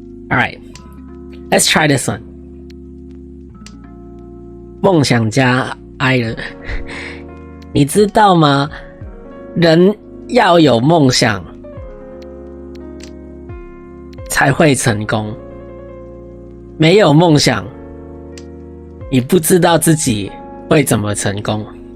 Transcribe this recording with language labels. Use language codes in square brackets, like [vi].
[en] Alright, let's try this one. [zh] 梦想家 Aile， 你知道吗？人要有梦想才会成功，没有梦想，你不知道自己会怎么成功。